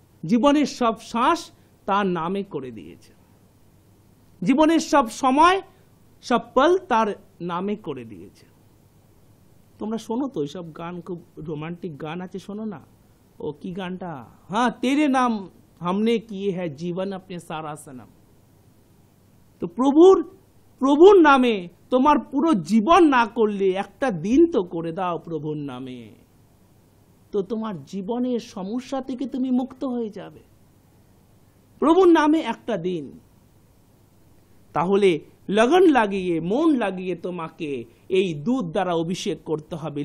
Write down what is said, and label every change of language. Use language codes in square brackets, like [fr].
[bn] জীবনের সব শ্বাস তার নামে করে দিয়েছে, জীবনের সব সময় সব পল তার নামে করে দিয়েছে। তোমরা শোনো তো এইসব গান, খুব রোমান্টিক গান আছে, শোনো না। ও কি গানটা, হ্যাঁ, [hi] তেরে নাম हमने किए है जीवन अपने सारा सनम। [bn] তো প্রভুর নামে তোমার পুরো জীবন না করলে একটা দিন তো করে দাও প্রভুর নামে, তো তোমার জীবনের সমস্যা থেকে তুমি মুক্ত হয়ে যাবে। প্রভুর নামে একটা দিন। তাহলে লগন লাগিয়ে, মন লাগিয়ে তোমাকে এই দুধ দ্বারা অভিষেক করতে হবে।